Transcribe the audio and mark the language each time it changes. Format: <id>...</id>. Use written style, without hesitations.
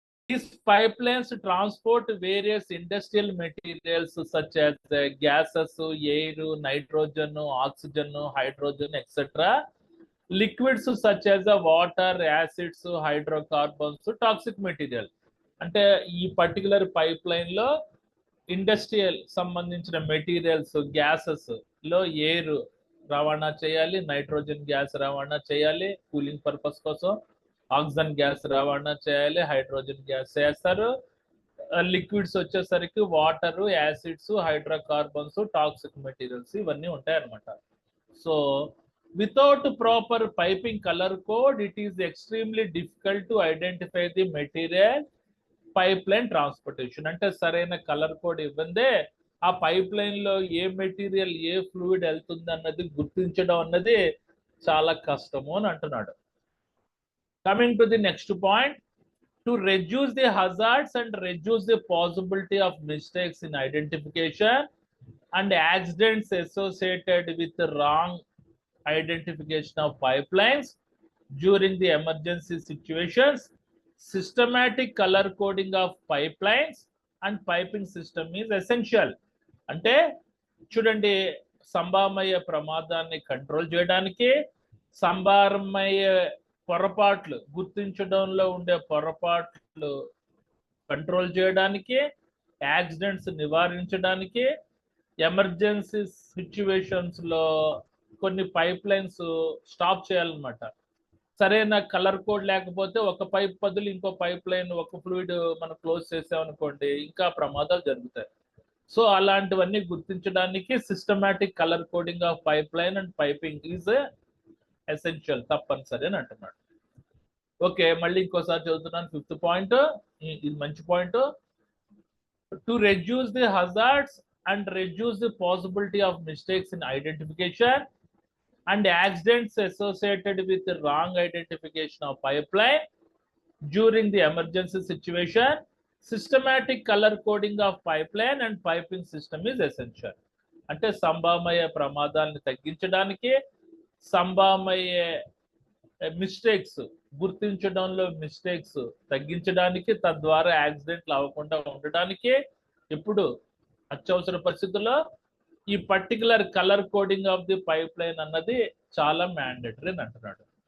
<en>These pipelines transport various industrial materials such as gases, air, nitrogen, oxygen, hydrogen, etc. Liquids such as water, acids, hydrocarbons, toxic material.</en> <te>అంటే ఈ particular pipe line లో industrial సంబంధించిన materials, gases లో air రవాణా చేయాలి, nitrogen gas రవాణా చేయాలి cooling purpose కోసం, ఆక్సిజన్ గ్యాస్ రవాణా చేయాలి, హైడ్రోజన్ గ్యాస్ చేస్తారు. లిక్విడ్స్ వచ్చేసరికి water, acids, hydrocarbons, toxic materials ఇవన్నీ ఉంటాయి అన్నమాట.</te> <en>So without proper piping colour code it is extremely difficult to identify the material pipeline transportation.</en> <te>అంటే సరైన కలర్ కోడ్ ఇవ్వందే ఆ పైప్ లైన్ లో ఏ మెటీరియల్, ఏ ఫ్లూయిడ్ వెళ్తుంది అన్నది గుర్తించడం అన్నది చాలా కష్టము అని అంటున్నాడు.</te> <en>Coming to the next point, to reduce the hazards and reduce the possibility of mistakes in identification and accidents associated with the wrong identification of pipelines during the emergency situations, systematic color coding of pipelines and piping system is essential.</en> <te>అంటే చూడండి, సంభావ్య ప్రమాదాన్ని control చేయడానికి, సంభావ్య పొరపాట్లు గుర్తించడంలో ఉండే పొరపాట్లు కంట్రోల్ చేయడానికి, యాక్సిడెంట్స్ నివారించడానికి, ఎమర్జెన్సీ సిచ్యువేషన్స్ లో కొన్ని పైప్ లైన్స్ స్టాప్ చేయాలన్నమాట. సరైన కలర్ కోడ్ లేకపోతే ఒక పైప్ బదులు ఇంకో పైప్ లైన్, ఒక ఫ్లూయిడ్ మనం క్లోజ్ చేసామనుకోండి, ఇంకా ప్రమాదాలు జరుగుతాయి. సో అలాంటివన్నీ గుర్తించడానికి</te> <en>systematic colour coding of pipeline and piping is essential,</en> <te>తప్పనిసరి అని అంటున్నాడు. ఓకే, మళ్ళీ ఇంకోసారి చదువుతున్నాను. ఫిఫ్త్ పాయింట్, ఇది మంచి point.</te> <en>To reduce the hazards and reduce the possibility of mistakes in identification and accidents associated with the wrong identification of pipeline during the emergency situation. Systematic color coding of pipeline and piping system is essential.</en> <te>అంటే సంభామయ్యే ప్రమాదాలను తగ్గించడానికి, సంభామయ్యే mistakes గుర్తించడంలో mistakes తగ్గించడానికి, తద్వారా యాక్సిడెంట్లు అవ్వకుండా ఉండడానికి ఇప్పుడు అత్యవసర పరిస్థితుల్లో ఈ particular</te> <en>colour coding of the pipeline</en> <te>అన్నది చాలా మ్యాండేటరీ అని అంటున్నాడు.</te>